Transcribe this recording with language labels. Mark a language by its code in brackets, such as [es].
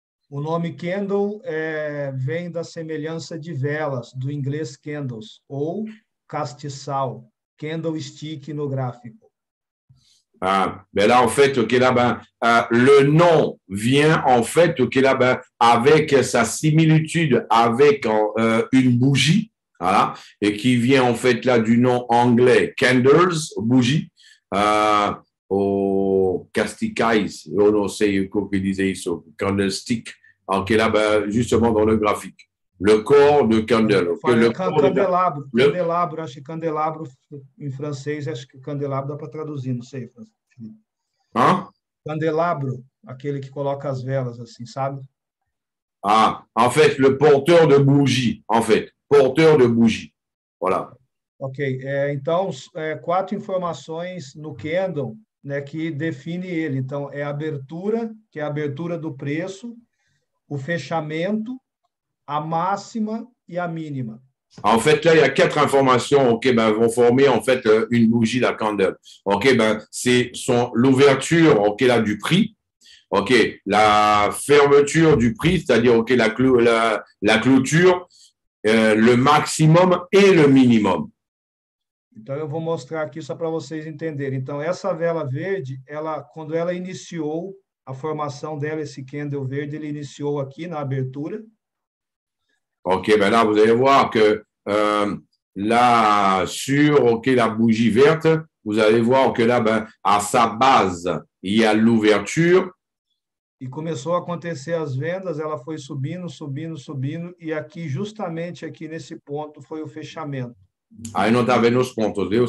[pt] O nome candle vem da semelhança de velas, do inglês candles, ou castiçal, candlestick no gráfico. [fr] Ben là, en fait, okay, là, ben, le nom vient, en fait, okay, là, ben, avec sa similitude avec une bougie, voilà, et qui vient, en fait, là, du nom anglais candles, bougie, au casticais, on ne sait comment disait isso, candlestick, okay, là, ben, justement dans le graphique. Le corps de candle. [pt] Candelabro, candelabro, acho que candelabro em francês, acho que candelabro dá para traduzir, não sei. Hein? Candelabro, aquele que coloca as velas, assim, sabe? [fr] Ah, en fait, le porteur de bougie, en fait, porteur de bougie. Voilà. [pt] Ok, então, 4 informações no candle, né, que define ele. Então, é a abertura, que é a abertura do preço, o fechamento, a máxima [fr] et la [pt] mínima. [fr] En fait, là, il y a 4 informations, ok, ben, vont former en fait une bougie, la candle. Ok, ben, c'est l'ouverture, ok, là, du prix. Ok, la fermeture du prix, c'est-à-dire, ok, la clôture, le maximum et le minimum. [pt] Então, eu vou mostrar aqui só para vocês entenderem. Então, essa vela verde, quando ela iniciou a formação dela, esse candle verde, ele iniciou aqui na abertura. [fr] Ok, ben là, vous allez voir que là, sur okay, la bougie verte, vous allez voir que là, ben, à sa base, il y a l'ouverture. [pt] E começou a acontecer as vendas, ela foi subindo, subindo, subindo, e aqui, justamente aqui nesse ponto, foi o fechamento. Aí não está vendo os pontos, viu?